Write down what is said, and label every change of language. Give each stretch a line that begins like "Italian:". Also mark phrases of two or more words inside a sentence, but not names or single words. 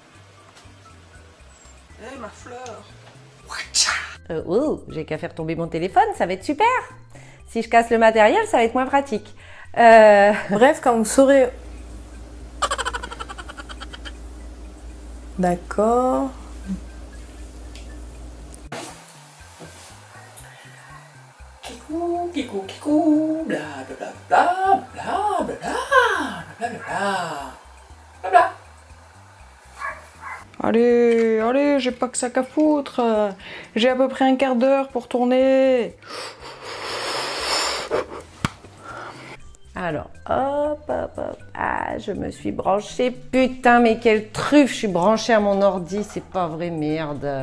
French: Eh, ma fleur! J'ai qu'à faire tomber mon téléphone, ça va être super! Si je casse le matériel, ça va être moins pratique. Bref, quand vous saurez... D'accord. Kikou, bla bla bla bla bla bla bla bla. Allez, j'ai pas que ça qu'à foutre. J'ai à peu près un quart d'heure pour tourner. Alors, hop. Ah, je me suis branchée. Putain, mais quelle truffe! Je suis branchée à mon ordi, c'est pas vrai, merde.